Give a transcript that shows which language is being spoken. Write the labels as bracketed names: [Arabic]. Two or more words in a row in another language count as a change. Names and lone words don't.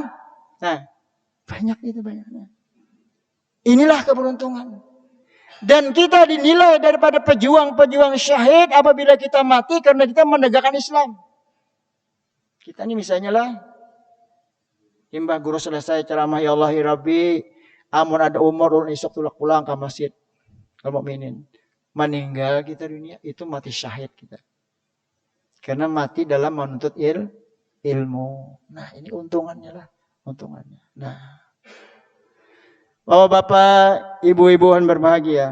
[Indonesian] Nah, banyak itu banyaknya. Inilah keberuntungan. Dan kita dinilai daripada pejuang-pejuang syahid apabila kita mati karena kita menegakkan Islam. Kita ini misalnya lah, imbah guru selesai ceramah [Arabic] يا الله يا ربي, [Banjar] amun ada umur ulun isuk tulak pulang ke masjid. [Indonesian] Kalau mukminin meninggal kita dunia itu mati syahid kita. Karena mati dalam menuntut ilmu. Nah, ini untungannya lah, untungannya. Nah, Bapak-bapak, ibu-ibu yang berbahagia.